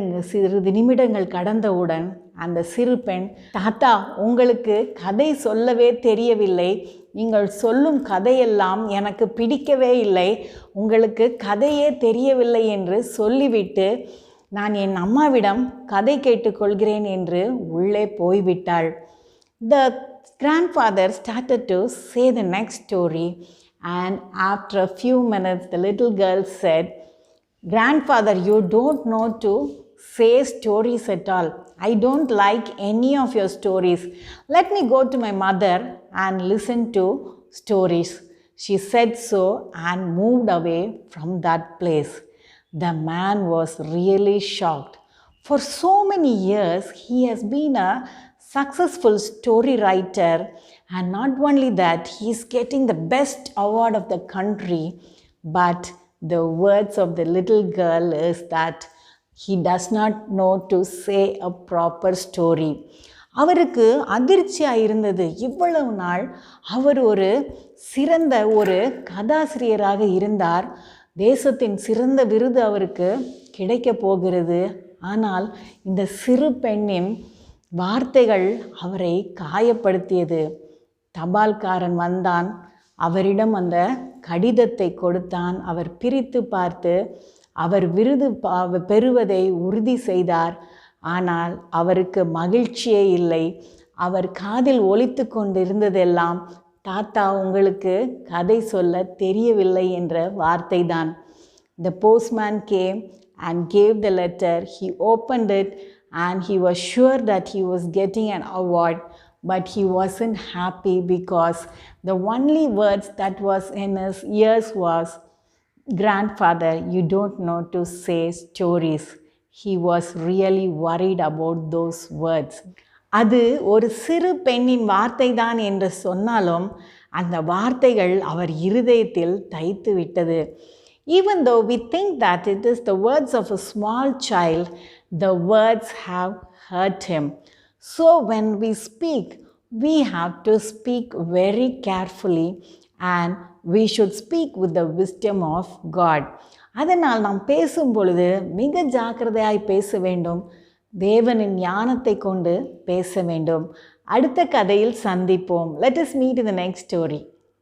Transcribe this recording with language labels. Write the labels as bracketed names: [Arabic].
[Tamil] சிறிது நிமிடங்கள் கடந்தவுடன் அந்த சிறு பெண், தாத்தா உங்களுக்கு கதை சொல்லவே தெரியவில்லை, நீங்கள் சொல்லும் கதையெல்லாம் எனக்கு பிடிக்கவே இல்லை, உங்களுக்கு கதையே தெரியவில்லை என்று சொல்லிவிட்டு நான் என் அம்மாவிடம் கதை கேட்டுக்கொள்கிறேன் என்று உள்ளே போய்விட்டாள். [English] The grandfather started to say the next story, and after a few minutes the little girl said, Grandfather, you don't know to say stories at all. I don't like any of your stories. Let me go to my mother and listen to stories. She said so and moved away from that place. The man was really shocked. For so many years, he has been a successful story writer, and not only that, he is getting the best award of the country, but the words of the little girl is that he does not know to say a proper story. [Tamil] அவருக்கு அதிர்ச்சியாக இருந்தது. இவ்வளவு நாள் அவர் ஒரு சிறந்த ஒரு கதாசிரியராக இருந்தார். தேசத்தின் சிறந்த விருது அவருக்கு கிடைக்க போகிறது. ஆனால் இந்த சிறு பெண்ணின் வார்த்தைகள் அவரை காயப்படுத்தியது. தபால்காரன் வந்தான், அவரிடம் அந்த கடிதத்தை கொடுத்தான். அவர் பிரித்து பார்த்து அவர் விருது பெறுவதை உறுதி செய்தார். ஆனால் அவருக்கு மகிழ்ச்சியே இல்லை. அவர் காதில் ஒலித்து கொண்டிருந்ததெல்லாம், தாத்தா உங்களுக்கு கதை சொல்ல தெரியவில்லை என்ற வார்த்தை தான். [English] The postman came and gave the letter. He opened it and he was sure that he was getting an award, but he wasn't happy because the only words that was in his ears was, "Grandfather, you don't know to say stories." He was really worried about those words. [Tamil] அது ஒரு சிறு பெண்ணின் வார்த்தை தான் என்று சொன்னாலும் அந்த வார்த்தைகள் அவர் இருதயத்தில் தைத்து விட்டது. [English] Even though we think that it is the words of a small child, the words have hurt him. So when we speak, we have to speak very carefully and we should speak with the wisdom of God. [Tamil] அதனால் நாம் பேசும் பொழுது மிக ஜாக்கிரதையாய் பேச வேண்டும். தேவனின் ஞானத்தை கொண்டு பேச வேண்டும். அடுத்த கதையில் சந்திப்போம். [English] Let us meet in the next story.